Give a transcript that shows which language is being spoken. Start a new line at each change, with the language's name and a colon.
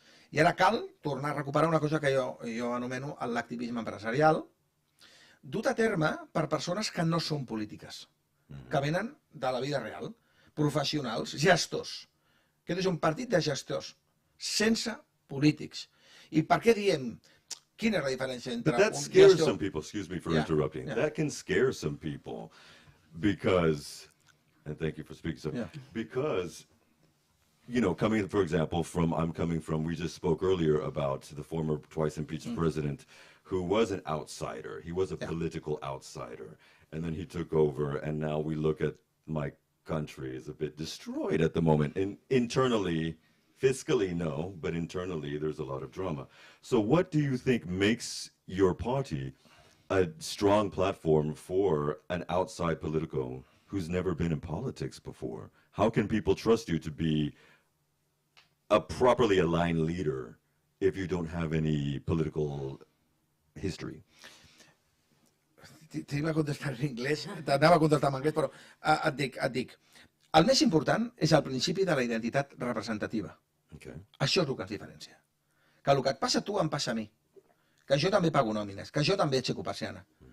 Catalan: I ara cal tornar a recuperar una cosa que jo anomeno l'activisme empresarial, dut a terme per persones que no són polítiques, que venen de la vida real, professionals, gestors. Aquest és un partit de gestors, sense polítics. I per què diem? Quina és la diferència entre
English: But that
Catalan: un
English: scares
Catalan: gestor...
English: some people, excuse me for interrupting. That can scare some people because, and thank you for speaking, so, because, you know, coming, for example, we just spoke earlier about the former twice impeached president who was an outsider. He was a political outsider. And then he took over, and now we look at my country is a bit destroyed at the moment. And internally, fiscally, no, but internally, there's a lot of drama. So what do you think makes your party a strong platform for an outside politico who's never been in politics before? How can people trust you to be a properly aligned leader if you don't have any political history?
Catalan: T'anava a contestar en anglès, t'anava a contestar en anglès, però et dic, el més important és el principi de la identitat representativa.
English: Okay.
Catalan: Això és el que ens diferencia. Que el que et passa a tu em passa a mi. Que jo també pago nòmines, que jo també aixeco persiana.